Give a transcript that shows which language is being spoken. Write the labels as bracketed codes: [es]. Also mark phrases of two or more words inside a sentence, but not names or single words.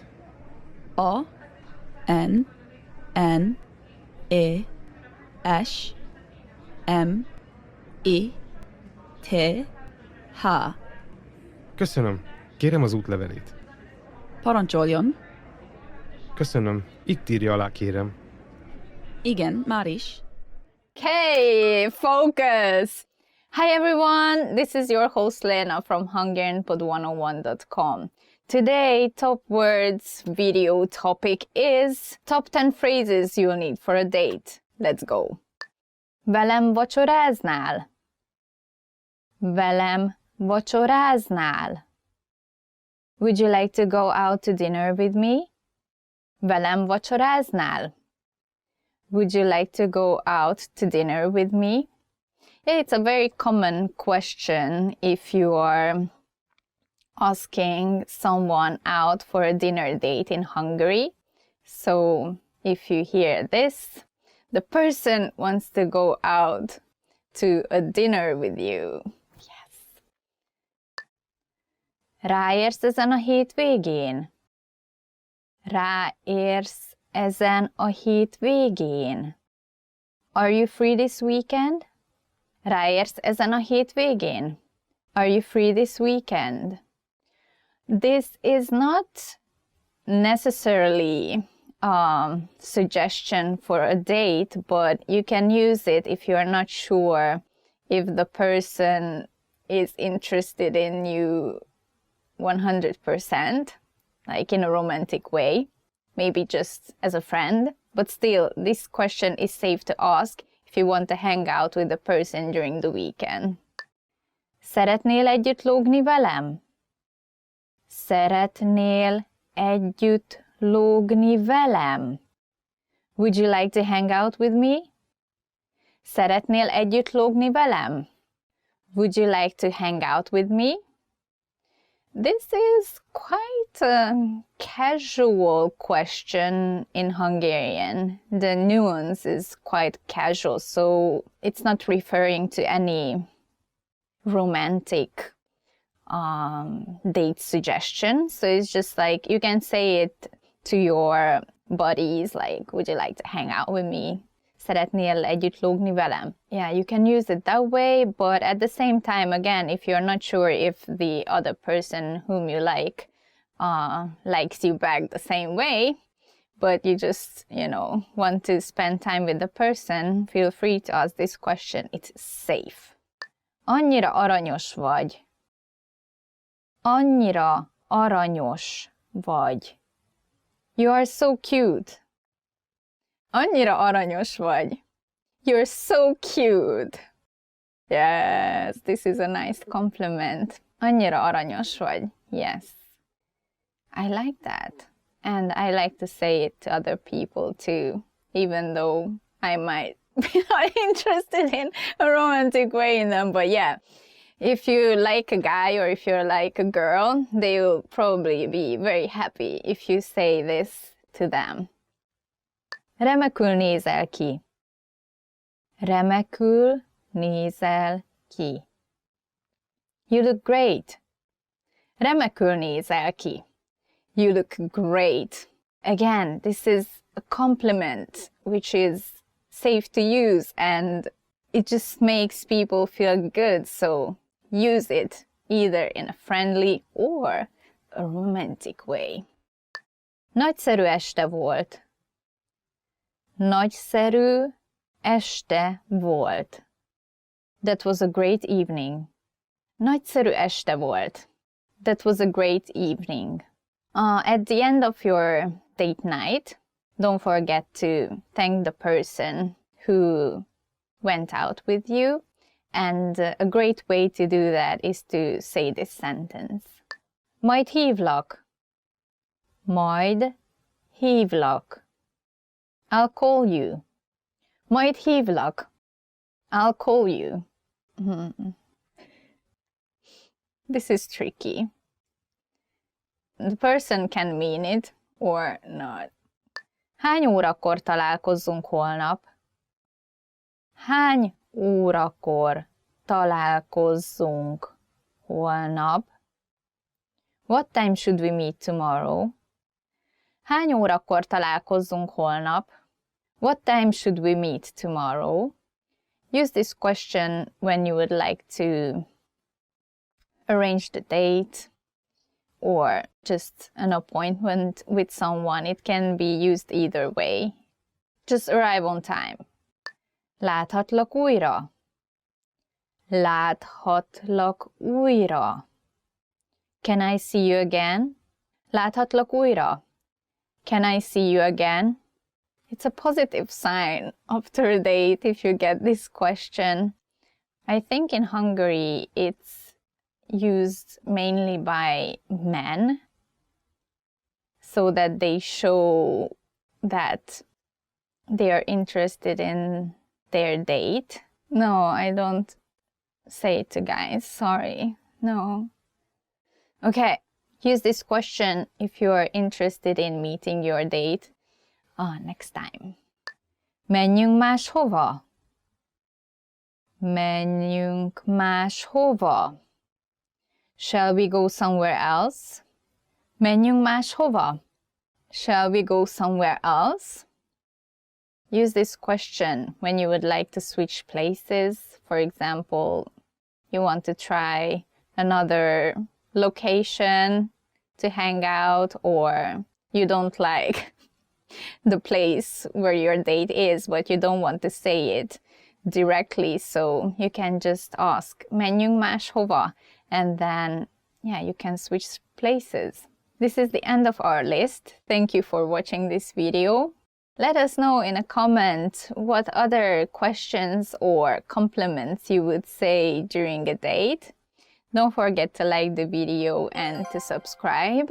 [hu] A N N E S M I T H. Köszönöm. Kérem az útlevelét. Parancsoljon. Köszönöm. Itt írja alá, kérem. Igen, már is. [en] Okay, focus! Hi everyone, this is your host Lena from HungarianPod101.com. Today, Top Words video topic is top 10 phrases you'll need for a date. Let's go! [hu] Velem vacsoráznál? Velem vacsoráznál? [en] Would you like to go out to dinner with me? [hu] Velem vacsoráznál? [en] Would you like to go out to dinner with me? Yeah, it's a very common question if you are asking someone out for a dinner date in Hungary. So if you hear this, the person wants to go out to a dinner with you. Yes. [hu] Ráérsz ezen a hétvégén? Ráérsz ezen a hétvégén? [en] Are you free this weekend? [hu] Ráérsz ezen a hétvégén? [en] Are you free this weekend? This is not necessarily a suggestion for a date, but you can use it if you are not sure if the person is interested in you 100%, like in a romantic way, maybe just as a friend. But still, this question is safe to ask if you want to hang out with the person during the weekend. [hu] Szeretnél együtt lógni velem? Szeretnél együtt lógni velem? [en] Would you like to hang out with me? [hu] Szeretnél együtt lógni velem? [en] Would you like to hang out with me? This is quite a casual question in Hungarian. The nuance is quite casual, so it's not referring to any romantic date suggestion. So it's just like you can say it to your buddies, like, would you like to hang out with me? [hu] Szeretnél együtt lógni velem? [en] Yeah, you can use it that way, but at the same time, again, if you're not sure if the other person whom you like likes you back the same way, but you just, want to spend time with the person, feel free to ask this question. It's safe. [hu] Annyira aranyos vagy. Annyira aranyos vagy. [en] You are so cute. [hu] Annyira aranyos vagy. [en] You're so cute. Yes, this is a nice compliment. [hu] Annyira aranyos vagy. [en] Yes. I like that. And I like to say it to other people too, even though I might be not interested in a romantic way in them. But yeah, if you like a guy or if you're like a girl, they will probably be very happy if you say this to them. [hu] Remekül nézel ki. Remekül nézel ki. [en] You look great. [hu] Remekül nézel ki. [en] You look great. Again, this is a compliment which is safe to use and it just makes people feel good. So use it either in a friendly or a romantic way. [hu] Nagyszerű este volt. Nagyszerű este volt. [en] That was a great evening. [hu] Nagyszerű este volt. [en] That was a great evening. At the end of your date night, don't forget to thank the person who went out with you. And a great way to do that is to say this sentence. [hu] Majd hívlak. Majd hívlak. [en] I'll call you. [hu] Majd hívlak. [en] I'll call you. This is tricky. The person can mean it or not. [hu] Hány órakor találkozzunk holnap? Hány órakor találkozzunk holnap? [en] What time should we meet tomorrow? [hu] Hány órakor találkozzunk holnap? [en] What time should we meet tomorrow? Use this question when you would like to arrange the date or just an appointment with someone. It can be used either way. Just arrive on time. [hu] Láthatlak újra? Láthatlak újra? [en] Can I see you again? [hu] Láthatlak újra? [en] Can I see you again? It's a positive sign after a date if you get this question. I think in Hungary it's used mainly by men so that they show that they are interested in their date. No, I don't say it to guys, sorry. No. Okay, use this question if you are interested in meeting your date next time. [hu] Menjünk máshova? Menjünk máshova? [en] Shall we go somewhere else? [hu] Menjünk máshova? [en] Shall we go somewhere else? Use this question when you would like to switch places. For example, you want to try another location to hang out, or you don't like the place where your date is, but you don't want to say it directly, so you can just ask [hu] menjünk máshova, [en] and then you can switch places. This is the end of our list. Thank you for watching this video. Let us know in a comment what other questions or compliments you would say during a date. Don't forget to like the video and to subscribe.